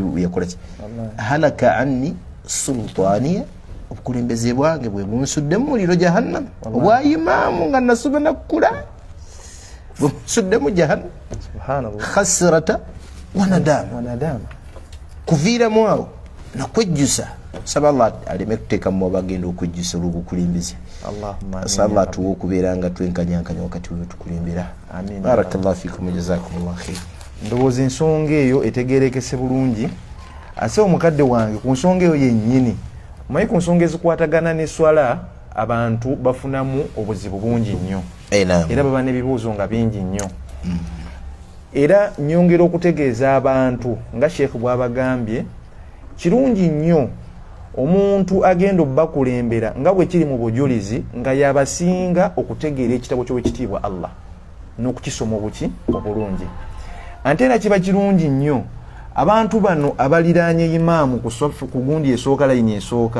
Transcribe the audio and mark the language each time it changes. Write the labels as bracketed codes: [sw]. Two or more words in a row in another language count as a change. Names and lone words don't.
[lg] yakola ki [ar] هلك عني سلطانيه [lg] obukulembeze bwange bwe bunsuddemu muliro jahannam obwa imaamu nga nasuba nakkula bunsuddemu jahannam [ar] خسارة وندامة [lg] kuviiramu awo nakwejjusa saba Allah aleme kuteeka mu bagenda okwejjusa olw'obukulembeze Allah tuwa okubeera nga twenkanyankanya wakati we tukulembera. [ar] بارك الله فيكم جزاكم الله خير. [lg] Ndowooza ensonga eyo etegerekese bulungi ase omukadde wange ku nsonga eyo yennyini omanyi ku nsonga ezikwatagana ne swala abantu bafunamu obuzibu bungi nnyo era baba n'ebibuuzo nga bingi nnyo era nyongera okutegeeza abantu nga sheekh bw'abagambye kirungi nnyo omuntu agenda obbakulembera nga bwe kiri mu bujulizi nga yabasinga okutegeera ekitabo ky'owekitiibwa Allah n'okukisoma obulungi ate era kiba kirungi nnyo abantu bano abaliraanye imaamu ku gundi esooka layini esooka